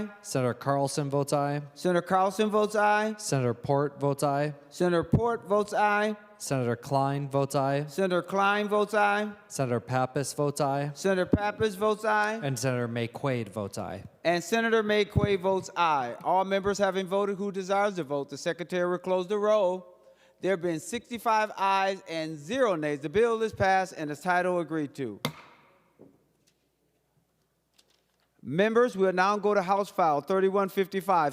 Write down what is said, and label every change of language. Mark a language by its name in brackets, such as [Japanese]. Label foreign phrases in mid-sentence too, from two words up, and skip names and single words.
[English] Senator Carlson votes aye. Senator Carlson votes aye. Senator Port votes aye. Senator Port votes aye. Senator Klein votes aye. Senator Klein votes aye. Senator Pappas votes aye. Senator Pappas votes aye. And Senator Maye Quade votes aye. And Senator Maye Quade votes aye. All members having voted who desires to vote, the Secretary will close the roll. There have been 65 ayes and 0 nays. The bill is passed and its title agreed to. Members, we'll now go to House File 3155.